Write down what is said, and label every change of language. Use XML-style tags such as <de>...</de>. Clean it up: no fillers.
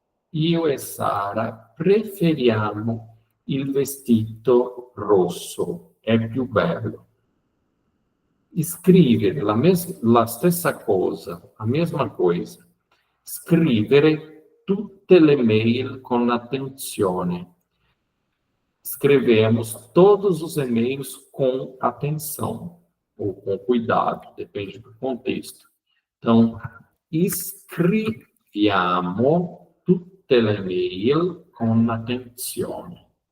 <it>Io e Sara preferiamo il vestito rosso, è più bello. scrivere la stessa cosa, la</it> <pt>mesma coisa.</pt> <it>Scrivere tutte le mail con attenzione.</it> <pt>Escrevemos todos os e-mails com atenção, ou com cuidado, depende do contexto.</pt> <it>Então, scriviamo tutte le mail con attenzione.</it>